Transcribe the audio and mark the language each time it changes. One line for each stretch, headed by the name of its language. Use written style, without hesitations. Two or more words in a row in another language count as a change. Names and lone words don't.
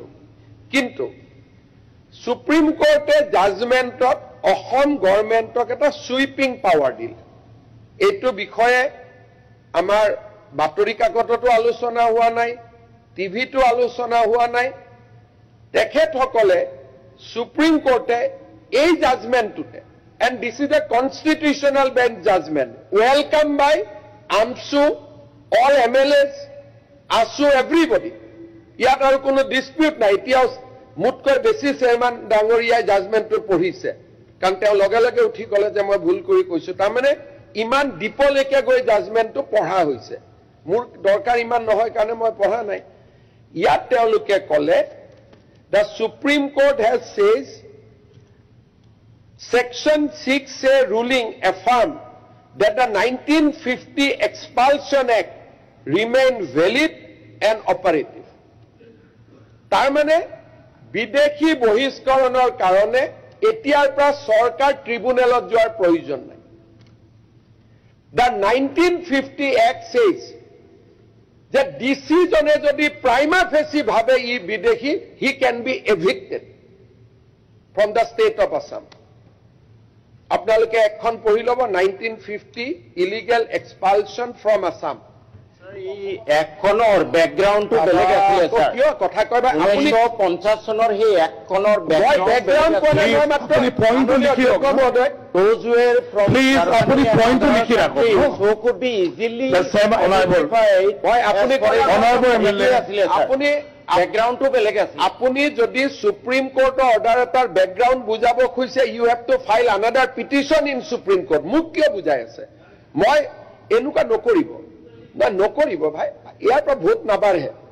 Assamese: কিন্তু সুপ্ৰিম কোৰ্টে জাজমেণ্টত অসম গভৰ্ণমেণ্টক এটা সুইপিং পাৱাৰ দিল এইটো বিষয়ে আমাৰ বাতৰি কাকততো আলোচনা হোৱা নাই টিভিটো আলোচনা হোৱা নাই তেখেতসকলে সুপ্ৰিম কোৰ্টে এই জাজমেণ্টটোতে
English: and this is a constitutional bench judgment welcome by AMSU all MLAs ASU everybody
Assamese: ইয়াত আৰু কোনো ডিসপিউট নাই এতিয়া মুটকৈ বেছি চেয়াৰম্যান ডাঙৰীয়া জাজমেণ্টটো পঢ়িছে কাৰণ তেওঁ লগে লগে উঠি ক'লে যে মই ভুল কৰি কৈছো তাৰ মানে ইমান ডিপলৈকে গৈ জাজমেণ্টটো পঢ়া হৈছে মোৰ দৰকাৰ ইমান নহয় কাৰণে মই পঢ়া নাই ইয়াত তেওঁলোকে ক'লে
English: the Supreme Court has says Section 6A ruling affirmed that the 1950 Expulsion Act remained valid and operative.
Assamese: তাৰমানে বিদেশী বহিষ্কৰণৰ কাৰণে এতিয়াৰ পৰা চৰকাৰ ট্ৰিব্যুনেলত যোৱাৰ প্ৰয়োজন নাই
English: The 1950 Act says that DC
Assamese: জনে যদি
English: prima facie
Assamese: ভাবে ই বিদেশী
English: he can be evicted from the state of Assam
Assamese: আপোনালোকে এখন পঢ়ি ল'ব
English: 1950 illegal expulsion from Assam
Assamese: একখনৰ ব্যাকগ্ৰাউণ্ডটো বেলেগ আছিল স্যাৰ কিয় কথা কয়বা আপুনি 50 চনৰ হে একখনৰ ব্যাকগ্ৰাউণ্ড কোনে মই মাত্ৰ আপুনি পইণ্টটো লিখি ৰাখক
English: those were from
Assamese: প্লিজ আপুনি পইণ্টটো লিখি ৰাখক
English: so could be easily the same honorable
Assamese: মই আপুনি
English: honorable MLA
Assamese: আপুনি ব্যাকগ্ৰাউণ্ডটো বেলেগ আছিল আপুনি যদি সুপ্ৰিম কোৰ্টৰ অৰ্ডাৰ এটাৰ ব্যাকগ্ৰাউণ্ড বুজাব খুজিছে
English: you have to file another petition in Supreme Court
Assamese: মোক কিয় বুজাই আছে মই এনেকুৱা নকৰিব না নকৰিব ভাই ইয়াৰ পৰা ভোট নাবাঢ়ে